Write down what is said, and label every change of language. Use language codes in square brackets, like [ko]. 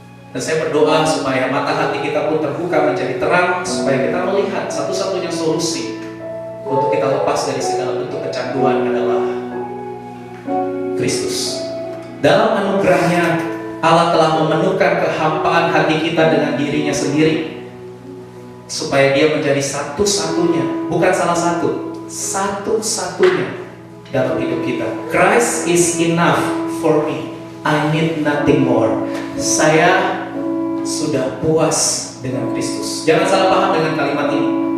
[id] Dan saya berdoa supaya mata hati kita pun terbuka menjadi terang, supaya kita melihat satu-satunya solusi untuk kita lepas dari segala bentuk kecanduan adalah Kristus. Dalam anugerahnya, Allah telah memenuhkan kehampaan hati kita dengan dirinya sendiri, supaya dia menjadi satu-satunya, bukan salah satu, satu-satunya dalam hidup kita. [en] Christ is enough for me, I need nothing more. [id] Saya sudah puas dengan Kristus. Jangan salah paham dengan kalimat ini.